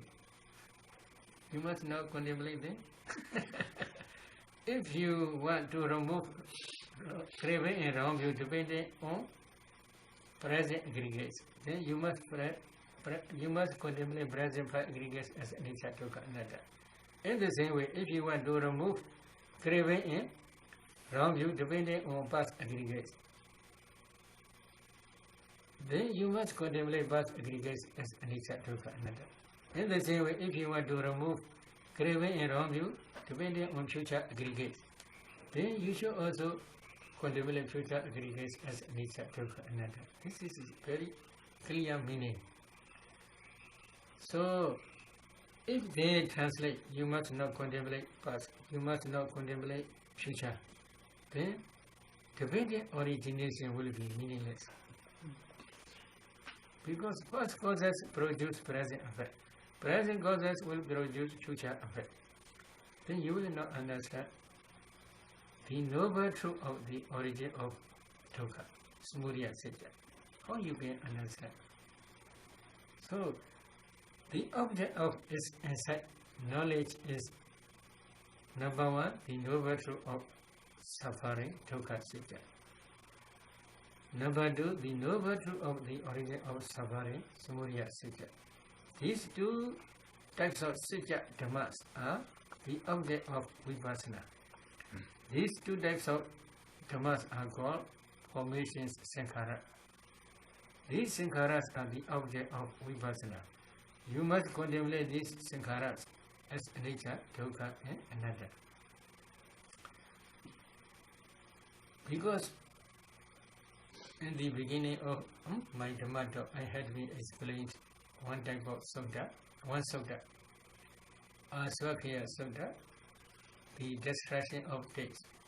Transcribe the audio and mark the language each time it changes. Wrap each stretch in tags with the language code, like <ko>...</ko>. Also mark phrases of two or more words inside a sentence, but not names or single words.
<en>You must not contemplate them. If you want to remove craving and wrong view depending on present aggregates, then you must contemplate present five aggregates as</en> <pi>anicca, dukkha, anatta.</pi> <en>In the same way, if you want to remove craving and wrong view depending on past aggregates, then you must contemplate past aggregates as</en> <pi>anicca, dukkha, anatta.</pi> <en>In the same way, if you want to remove craving and wrong view, depending on future aggregates, then you should also contemplate future aggregates as</en> <pi>anicca, dukkha, anatta.</pi> <en>This is very clear meaning. So, if they translate, you must not contemplate past, you must not contemplate future, then dependent origination will be meaningless. Because past causes produce present effect. Present causes will produce future effect. Then you will not understand the noble truth of the origin of dukkha,</en> <pi>samudaya, satya.</pi> <en>How you can understand? So, the object of its insight knowledge is number one, the noble truth of suffering,</en> <pi>dukkha, satya.</pi> <en>Number two, the noble truth of the origin of suffering,</en> <pi>samudaya, satya.</pi> <en>These two types of</en> <pi>satya dhammas</pi> <en>are the object of vipassana. These two types of dhammas are called formations sankhara. These sankharas are the object of vipassana. You must contemplate these sankharas as</en> <pi>anicca, dukkha,</pi> <en>and anatta. Because in the beginning of my Dhamma talk, I had been explained one type of sutta, one sutta, Swakhya sutta, the destruction of taste.</en>